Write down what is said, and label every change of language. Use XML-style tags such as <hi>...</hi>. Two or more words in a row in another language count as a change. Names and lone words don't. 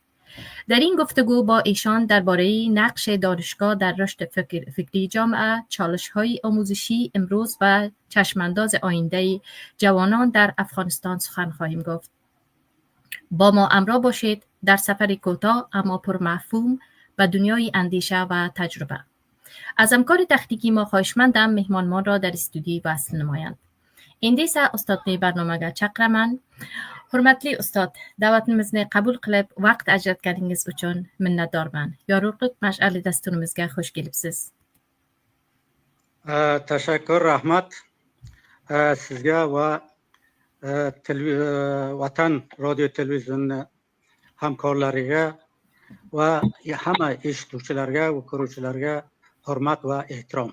<fa>در این گفتگو با ایشان درباره نقش دانشگاه در رشد فکری جامعه، چالش‌های آموزشی امروز و چشمانداز آینده جوانان در افغانستان سخن خواهیم گفت. با ما همراه باشید در سفر کوتاه اما پرمفهوم به دنیای اندیشه و تجربه. از همکار تکنیکی ما خواهشمندم مهمانمان را در استودیو وصل نمایند.</fa> <uz>endi esa ustodning barnomaga chaqiraman. Hurmatli ustod, da'vatimizni qabul qilib, vaqt ajratganingiz uchun minnatdorman. Yorug'lik mash'ali dasturimizga xush kelibsiz. Tashakkur, rahmat sizga va Vatan radio televizioni hamkorlariga va hamma eshituvchilarga va ko'ruvchilarga hurmat va ehtirom.</uz>